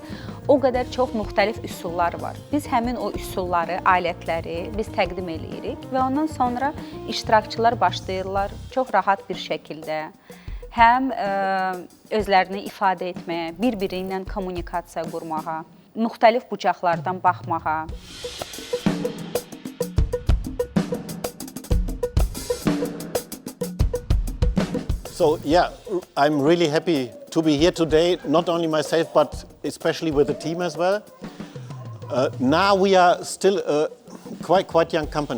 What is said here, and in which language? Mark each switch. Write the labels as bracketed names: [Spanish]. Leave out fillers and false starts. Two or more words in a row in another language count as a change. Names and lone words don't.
[Azerbaijani] O qədər çox müxtəlif üsullar var. Biz həmin o üsulları, alətləri biz təqdim eləyirik və ondan sonra iştirakçılar başlayırlar çox rahat bir şəkildə həm özlərini ifadə etməyə, bir-biri ilə kommunikasiya qurmağa, müxtəlif bucaqlardan baxmağa. [English] So yeah, I'm really happy to be here today, not only myself, but especially with the team as well. Now we are still a quite young company.